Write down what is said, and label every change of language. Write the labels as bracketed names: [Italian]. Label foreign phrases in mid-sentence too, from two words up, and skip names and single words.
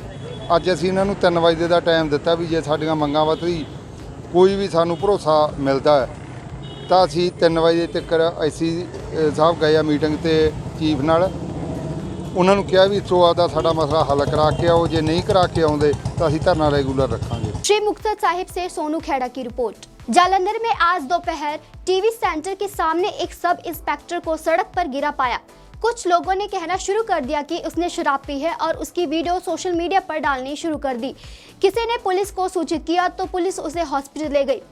[Punjabi] ਅੱਜ ਅਸੀਂ ਇਹਨਾਂ ਨੂੰ 3 ਵਜੇ ਦਾ ਟਾਈਮ ਦਿੱਤਾ ਵੀ ਜੇ ਸਾਡੀਆਂ ਮੰਗਾਂ ਵੱਧੀ ਕੋਈ ਵੀ ਸਾਨੂੰ ਭਰੋਸਾ ਮਿਲਦਾ ਹੈ ਤਾਂ ਅਸੀਂ 3 ਵਜੇ ਤੱਕ SC ਸਾਹਿਬ ਗਏ ਆ ਮੀਟਿੰਗ ਤੇ ਚੀਫ ਨਾਲ। ਉਹਨਾਂ ਨੂੰ ਕਿਹਾ ਵੀ ਇੱਥੋਂ ਆਪਦਾ ਸਾਡਾ ਮਸਲਾ ਹੱਲ ਕਰਾ ਕੇ आओ, ਜੇ ਨਹੀਂ ਕਰਾ ਕੇ ਆਉਂਦੇ ਤੋ ਅਸੀਂ ਧਰਨਾ ਰੈਗੂਲਰ ਰੱਖਾਂਗੇ। [Hindi] श्री मुक्तसर साहिब से सोनू खेड़ा की रिपोर्ट। जालंधर में आज दोपहर टीवी सेंटर के सामने एक सब इंस्पेक्टर को सड़क पर गिरा पाया। कुछ लोगों ने कहना शुरू कर दिया कि उसने शराब पी है और उसकी वीडियो सोशल मीडिया पर डालनी शुरू कर दी। किसी ने पुलिस को सूचित किया तो पुलिस उसे हॉस्पिटल ले गई।